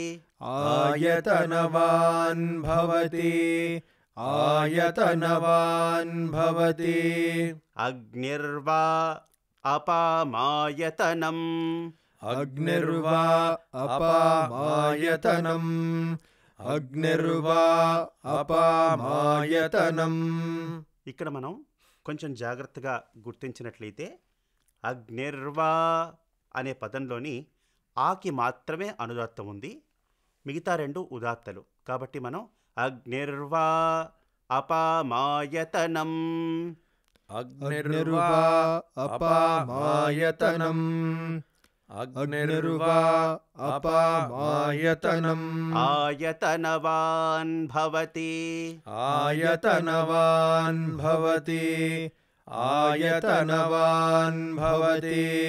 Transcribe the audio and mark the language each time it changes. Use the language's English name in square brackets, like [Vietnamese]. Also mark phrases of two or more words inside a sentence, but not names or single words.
[Sanskrit] आयतनवान् भवति आयतनवान् भवति అగ్నిర్వా అపామాయతనం अग्निर्वा अपामायतनम् अग्निर्वा अपामायतनम्. [Telugu] ఇక్కడ మనం కొంచెం జాగ్రత్తగా గుర్తించినట్లయితే అగ్నిర్వా అనే పదంలోని ఆకి మాత్రమే అనుదాత్తం ఉంది, మిగతా 2 ఉదాత్తలు. కాబట్టి మనం [Sanskrit] అగ్నిర్వా అపామాయతనం [Telugu] अग्निर्वा अपामायतनम् अग्निर्वा अपामायतनम् [Sanskrit] ఆయతనవాన్ భవతి आयतनवान् भवति आयतनवान् भवति